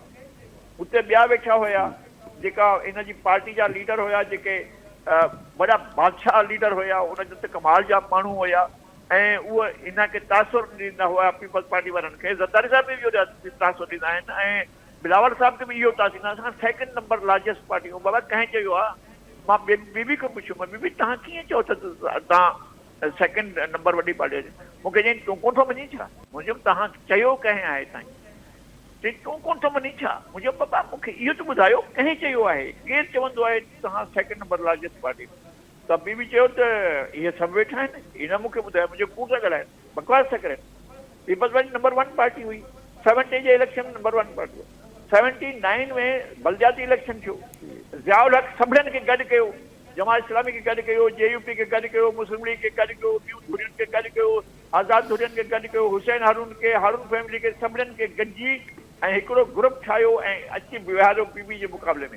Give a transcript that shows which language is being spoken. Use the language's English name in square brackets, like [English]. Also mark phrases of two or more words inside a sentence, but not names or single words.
[Sindhi] हुते ॿिया वेठा हुया जेका इन जी पार्टी जा लीडर हुया, जेके वॾा बादशाह लीडर हुया, उन ते कमाल जा माण्हू हुया ऐं उहे इन खे तासुर ॾींदा हुआ पीपल्स पार्टी वारनि खे। ज़रदारी साहिब बि इहो तासुर ॾींदा आहिनि ऐं बिलावल साहिब खे बि इहो तासुर ॾींदा। [English] असां 2nd number largest party हूं। [Sindhi] बाबा कंहिं चयो आहे? मां बीबी खां पुछियोमांसि, बीबी तव्हां कीअं चओ त तव्हां 2nd नंबर वॾी पार्टी आहे? मूंखे चई तूं कोन थो मञी छा? मुंहिंजो तव्हां चयो कंहिं आहे ताईं? चई तूं कोन थो मञी छा? मुंहिंजो बाबा मूंखे इहो त ॿुधायो कंहिं चयो आहे? केरु चवंदो आहे तव्हां [English] 2nd number largest party? [Sindhi] त बीबी चयो त इहे सभु वेठा आहिनि। हिन मूंखे ॿुधायो, मुंहिंजो कूड़ था ॻाल्हाइनि, बकवास था करनि। पीपल्स पार्टी नंबर 1 पार्टी हुई। 70 जे इलेक्शन में नंबर 1 पार्टी। 79 में बलदियाती इलेक्शन थियो। ज़ियाउल हक़ सभिनीनि खे गॾु कयो, जमात इस्लामी खे गॾु कयो, JUP खे गॾु कयो, मुस्लिम लीग खे गॾु कयो, ॿियूं धुरियुनि खे गॾु कयो, आज़ाद धुरियुनि खे गॾु कयो, हुसैन हारून खे, हारून फैमिली खे, सभिनीनि खे गॾिजी ऐं हिकिड़ो ग्रुप ठाहियो ऐं अची विहारियो पीपी जे मुक़ाबले में।